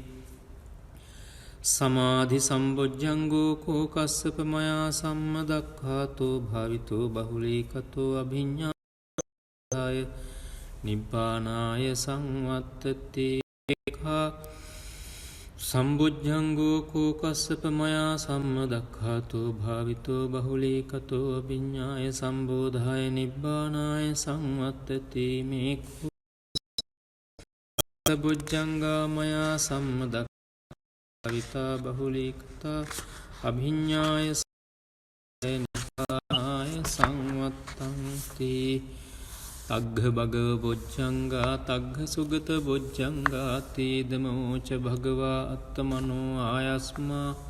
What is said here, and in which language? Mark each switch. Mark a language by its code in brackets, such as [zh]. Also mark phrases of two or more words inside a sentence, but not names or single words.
[pi] සමාධි සම්බොජ්ජංගෝ කෝ කස්සප මයා සම්මදක්ඛාතෝ භාවිතෝ බහුලී කතෝ අභිඤ්ඤාය නිබ්බානාය සංවත්තති සම්බුද්ධංගෝ කෝකස්සප මයා සම්මදක්ඛාතෝ භාවිතෝ බහුලීකතෝ අභිඤ්ඤාය සම්බෝධාය නිබ්බානාය සංවත්තති මේ බුද්ධංගා මයා සම්මදක්ඛාතෝ භාවිතා බහුලීකතා අභිඤ්ඤාය නිබ්බානාය සංවත්තන්ති තග්ග භගව බොජ්ජංගා තග්ග සුගත බොජ්ජංගා තේදමෝච භගවා අත්තමනෝ ආයස්මා